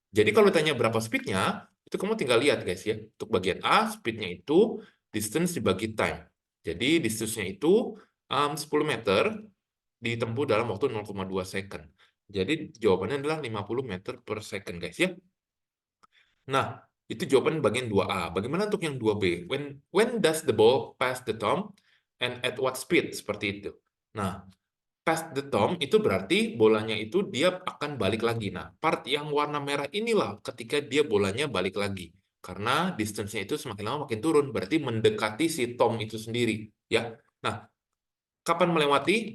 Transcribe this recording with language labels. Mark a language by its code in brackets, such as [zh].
[id] Jadi kalau ditanya berapa speednya, itu kamu tinggal lihat, guys, ya. Untuk bagian A speednya itu distance dibagi time. Jadi distance-nya itu 10 meter ditempuh dalam waktu 0,2 second. Jadi jawabannya adalah 50 meter per second, guys, ya. Nah, itu jawaban bagian 2A. Bagaimana untuk yang 2B? [en] When does the ball pass the tom and at what speed? [id] Seperti itu. Nah, [en] pass the tom [id] itu berarti bolanya itu dia akan balik lagi. Nah, part yang warna merah inilah ketika dia bolanya balik lagi. Karena distance-nya itu semakin lama makin turun, berarti mendekati si tom itu sendiri, ya. Nah, kapan melewati?